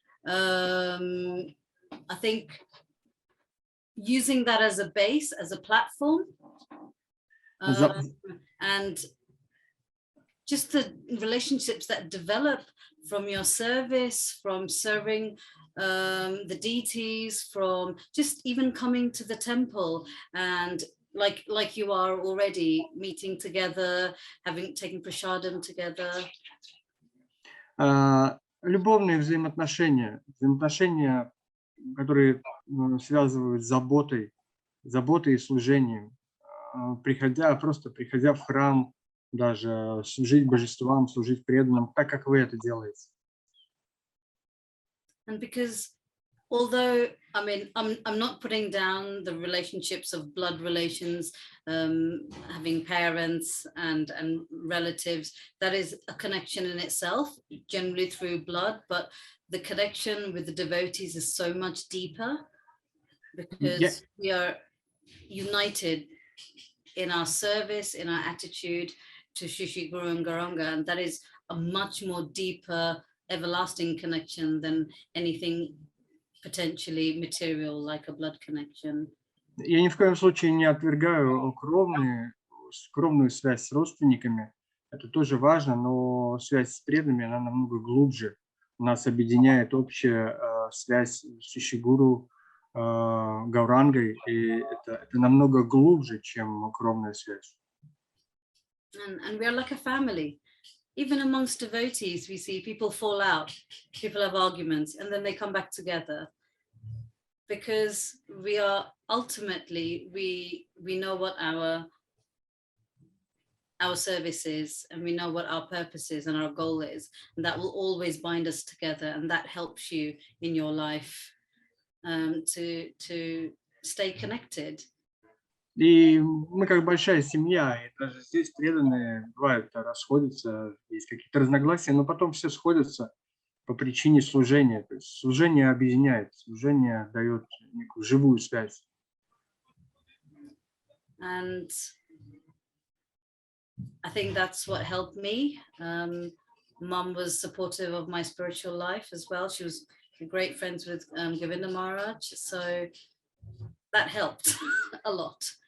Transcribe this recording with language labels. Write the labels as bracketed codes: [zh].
[en] I think using that as a base, as a platform, and just the relationships that develop from your service, from serving the deities, from just even coming to the temple and like you are already meeting together, taking prasadam together. [ru] Любовные взаимоотношения, которые связывают с заботой и служением, приходя в храм, даже служить божествам, служить преданным, так как вы это делаете. [en] And because although I'm not putting down the relationships of blood relations, having parents and relatives, that is a connection in itself, generally through blood, but the connection with the devotees is so much deeper because we are united in our service, in our attitude to Shri Guru and Gauranga, and that is a much more deeper, everlasting connection than anything potentially material like a blood connection. [ru] Я ни в коем случае не отвергаю кровную связь с родственниками. Это тоже важно, но связь с преданными, она намного глубже. Нас объединяет общая связь с Шри Гуру, Гаурангой, и это намного глубже, чем кровная связь. [en] And we are like a family. Even amongst devotees, we see people fall out, people have arguments, and then they come back together. Because we are ultimately, we know what our service is, and we know what our purpose is and our goal is, and that will always bind us together, and that helps you in your life to stay connected. [ru] И мы как большая семья, и даже здесь преданные бывают расходятся, есть какие-то разногласия, но потом все сходятся по причине служения. То есть служение объединяет, служение дает некую живую связь. [en] And I think that's what helped me. Mum was supportive of my spiritual life as well. She was great friends with Govinda Maharaj, so that helped a lot.